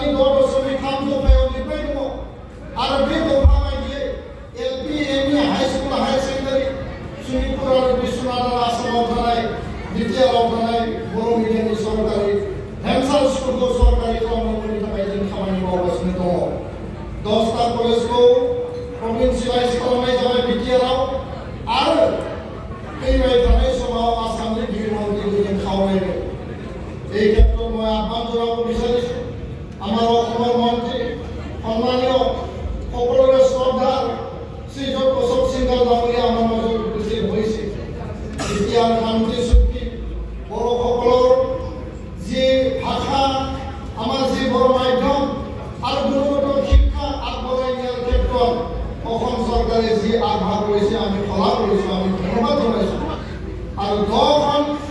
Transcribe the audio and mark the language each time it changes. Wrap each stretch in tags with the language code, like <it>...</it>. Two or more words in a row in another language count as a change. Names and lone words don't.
<brx>6.3 दफायाव लिरनाय दङ आरो बे दफा बायदियै एलपि एमइ हाई स्कुल हायर सेकेन्डारि सनितपुर आरो बिश्वनाथ आरो आसामाव थानाय बिटिआरआव थानाय बर' मिडियामनि सरकारि भेन्सार स्कुलखौ सरकारि खालामनायनि थाखाय जों खामानि मावगासिनो दङ 10टा कलेजखौ प्रभिन्सियेलाइज खालामनाय जाबाय बिटिआरआव आरो फैबाय थानाय समाव आसामनि बिगियानमन्त्रीखौ जों खावलायदों</brx> <as>এই ক্ষেত্ৰত মই আহ্বান জনাব বিচাৰিছোঁ আমাৰ অসমৰ মন্ত্ৰী সন্মানীয় সকলোৰে শ্ৰদ্ধাৰ শ্ৰীযুত অশোক সিংঘাল ডাঙৰীয়া আমাৰ মাজত উপস্থিত হৈছে এতিয়া শান্তি চুক্তি বড়োসকলৰ যি ভাষা আমাৰ যি বড়ো মাধ্যম আৰু গুণগত শিক্ষা আগবঢ়াই নিয়াৰ ক্ষেত্ৰত অসম চৰকাৰে যি আগভাগ লৈছে আমি শলাগ লৈছোঁ আমি ধন্যবাদ জনাইছোঁ আৰু 10খন</as>